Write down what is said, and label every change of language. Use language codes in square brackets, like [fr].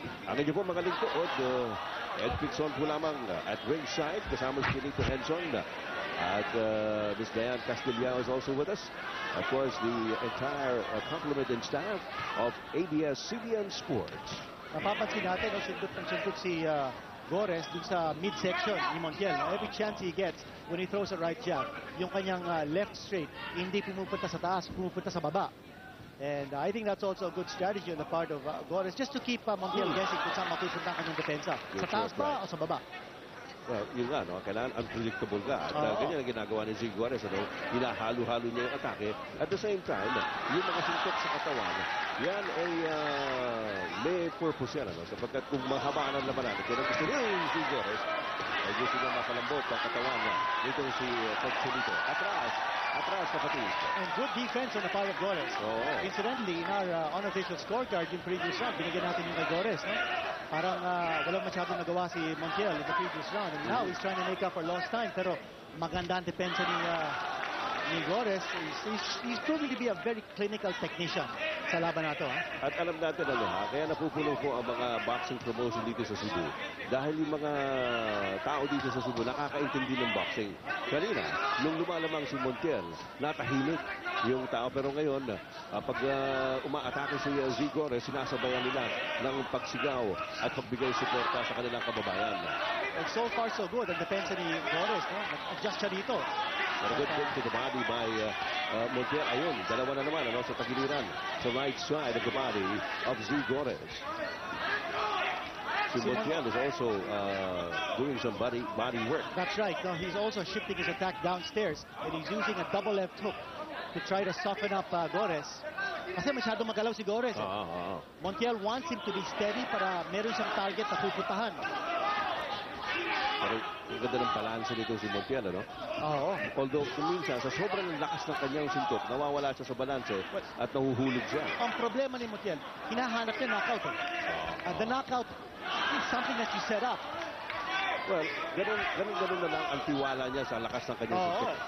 [tl] Ang inyo po mga lingkod, Ed Pixon po lamang at ringside. Kasama si Benito Henson. At Ms. [en] Diane Castillao is also with us. Of course, the entire complement and staff of ABS-CBN Sports. [tl] Napapansin natin, sundot si Gores dun sa midsection ni Montiel. [en] Every chance he gets when he throws a right jab, [tl] yung kanyang [en] left straight, [tl] hindi pumupunta sa taas, pumupunta sa baba. [en] And I think that's also a good strategy on the part of Gores, just to keep Montiel guessing [tl] kung saan mapupunta ang kanyang depensa. Sa taas ba o sa baba? Well, yun nga, no? Kailangan unpredictable ka. At ganyan ang ginagawa ni Z. Gores. Ano? Hinahalo-halo niya yung atake. [en] At the same time, [tl] yung mga sintok sa katawan, yan ay may purpose yan. Ano? Sapagkat kung mahabaan ang labanan, kaya gusto niya yung Z. Gores, ay gusto niya mapalambot ang katawan niya. Dito si Chelito. Atras, kapatid. [en] And good defense on the part of Gores. Incidentally, in our unofficial scorecard, [tl] yung previous round, binigyan natin yung kay Gores. [en] No? [tl] Parang walang masyadong nagawa si Montiel [en] in the previous round. And now he's trying to make up for lost time. [tl] Pero maganda ang depensa ni Gores. [en] He's proving to be a very clinical technician [tl] sa laban na to. At alam natin kaya napupulong po ang mga boxing promotion dito sa Cebu. Dahil yung mga tao dito sa Cebu nakakaintindi ng boxing. Kanina, nung lumalamang si Montiel, natahimik yung tao. Pero ngayon, pag umaatake si Z. Gores, sinasabayan nila ng pagsigaw at pagbigay suporta sa kanilang kababayan. [en] And so far so good [tl] ang depensa ni Gores. No? Nag-adjust siya dito. [en] But a good kick to the body by Montiel. [tl] Ayun, dalawa na naman sa tagiliran. [en] Sa right side of the body of Z. Gores. Si Montiel is also doing some body work. That's right. No, he's also shifting his attack downstairs. And he's using a double left hook to try to soften up Gores. [tl] Kasi masyado magalaw si Gores. [en] Montiel wants him to be steady [tl] para meron siyang target na pupuntahan. Pero ang ganda ng balanse nito si Montiel, ano? Oo. Although, minsan, sa sobrang lakas ng kanyang sintok, nawawala siya sa balanse at nahuhulog siya. Ang problema ni Montiel, hinahanap niya knockout. [en] And the knockout is something that you set up. [tl] Well, ganun na lang ang tiwala niya sa lakas ng kanyang sintok.